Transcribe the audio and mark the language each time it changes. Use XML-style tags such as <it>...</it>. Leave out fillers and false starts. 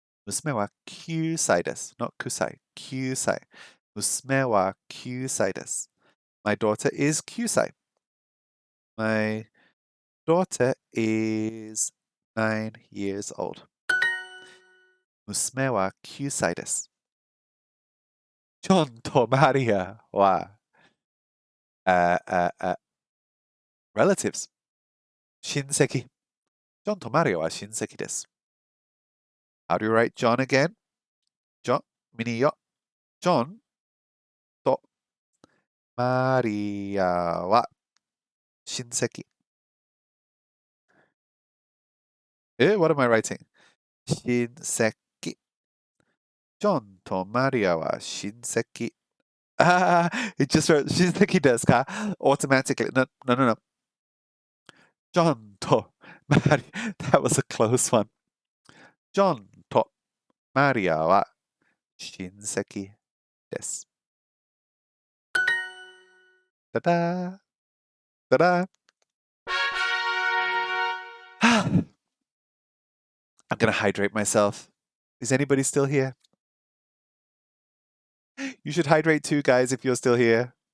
<ja>娘は9歳です。Not 9歳。9歳。娘は9歳です。</ja> <en>My daughter is</en> <ja>9歳。</ja> <en>My daughter is 9 years old.</en> <ja>娘は9歳です。ジョンとマリアは、relatives。親戚。ジョンとマリアは親戚です。</ja> <en>How do you write John again?</en> <ja>John, ミニよ。ジョンとマリアは親戚。</ja> <en>What am I writing? 親戚。</en> <ja>ジョンとマリアは親戚。</ja> <en>it just wrote 親戚ですか automatically. No. ジョンとマリア。That was a close one.</en> <ja>ジョンとマリアは親戚です。</ja> <en>ただただI'm gonna hydrate myself. Is anybody still here? You should hydrate too, guys, if you're still here.</en>